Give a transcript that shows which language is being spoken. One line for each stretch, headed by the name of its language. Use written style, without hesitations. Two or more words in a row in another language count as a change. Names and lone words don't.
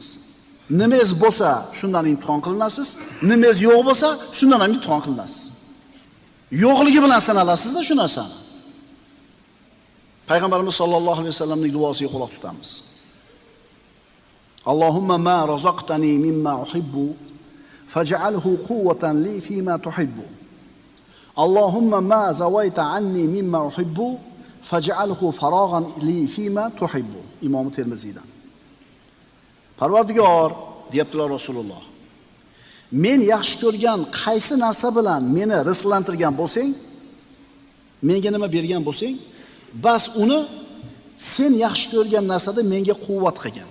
Uzbek: Nimangiz bo'lsa, shundan imtihon qilinasiz. Nimangiz yo'q bo'lsa, shundan ham imtihon qilinasiz. Yo'qligi bilan sanalasizda shu narsani. Payg'ambarimiz
Arabic: صلى الله عليه وسلم
Uzbek: duosiga quloq tutamiz.
Arabic: اللهم ما رزقتني مما أحب فاجعله قوة لي فيما تحب. اللهم ما زويت عني مما أحب فاجعله فراغا لي فيما تحب.
Uzbek: Imom Termiziydan. Parvardigor, deyaptilar Rasululloh. Men yaxshi ko'rgan qaysi narsa bilan meni rizqlantirgan bo'lsang, menga nima bergan bo'lsang, bas uni sen yaxshi ko'rgan narsada menga quvvat qilgan.